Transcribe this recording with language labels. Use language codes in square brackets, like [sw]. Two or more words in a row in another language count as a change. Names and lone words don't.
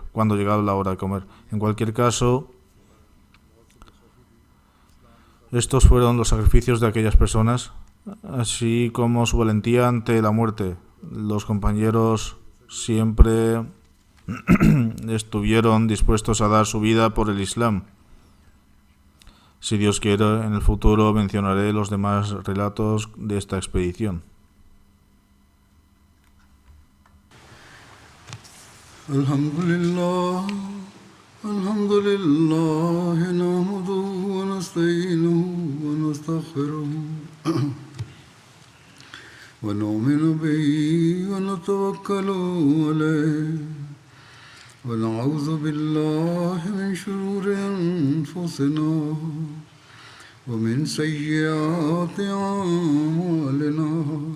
[es] En cualquier caso, estos fueron los sacrificios de aquellas personas, así como su valentía ante la muerte. Los compañeros siempre estuvieron dispuestos a dar su vida por el Islam. Si Dios quiere, en el futuro mencionaré los demás relatos de esta expedición. [ar] الحمد لله، نحمده ونستعينه ونستغفره ونؤمن به ونتوكل عليه ونعوذ بالله من شرور أنفسنا ومن سيئات أعمالنا.